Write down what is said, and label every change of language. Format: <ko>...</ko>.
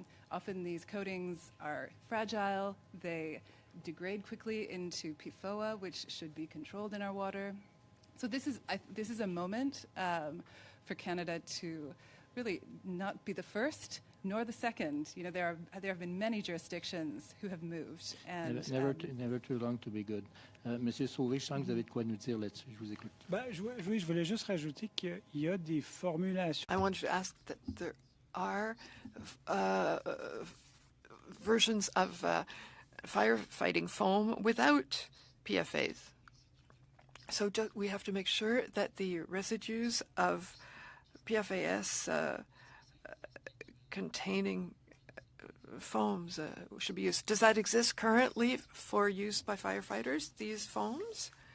<en>Often these coatings are fragile. They degrade quickly into PFOA, which should be controlled in our water. So this is a moment for Canada to really not be the first nor the second. There have been many jurisdictions who have moved. And never too long to be good.</en> <fr>Monsieur Sauvé, je sens que vous avez de quoi nous dire là-dessus. Je vous écoute. Oui, je voulais juste rajouter qu'il y a des formulations.</fr> <en>I wanted to ask that there are versions of firefighting foam without PFAS. So we have to make sure that the residues of PFAS containing foams should be used. Does that exist currently for use by firefighters, these foams?</en>